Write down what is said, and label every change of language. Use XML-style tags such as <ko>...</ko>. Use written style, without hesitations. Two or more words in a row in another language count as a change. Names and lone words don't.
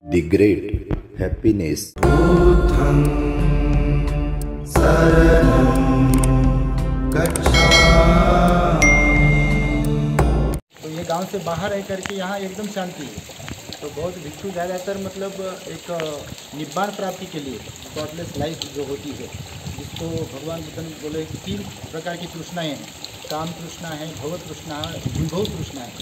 <en>The great happiness.</en> <pi>बुद्धं शरणं गच्छामि।</pi> <hi>तो ये गांव से बाहर रह करके यहाँ एकदम शांति है। तो बहुत भिक्षु ज़्यादातर मतलब एक निब्बाण प्राप्ति के लिए</hi> <en>godless life</en> <hi>जो होती है, जिसको भगवान बुद्ध बोले 3 प्रकार की तृष्णाएँ हैं। काम तृष्णा है, भव तृष्णा है, विभव तृष्णा है।</hi>